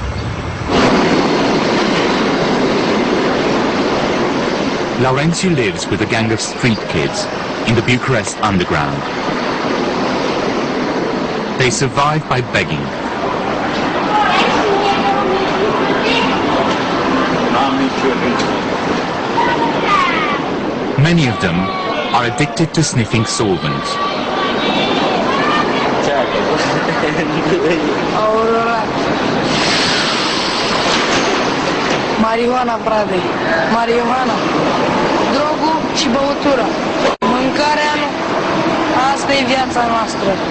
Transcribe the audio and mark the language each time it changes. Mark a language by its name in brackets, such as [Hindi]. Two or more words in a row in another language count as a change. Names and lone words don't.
[English] Laurențiu lives with a gang of street kids in the Bucharest underground. They survive by begging. Many of them are addicted to sniffing solvents. [Romanian] Marihuana, frate. Marihuana. Drogul și băutura. Mâncarea nu. Asta e viața noastră.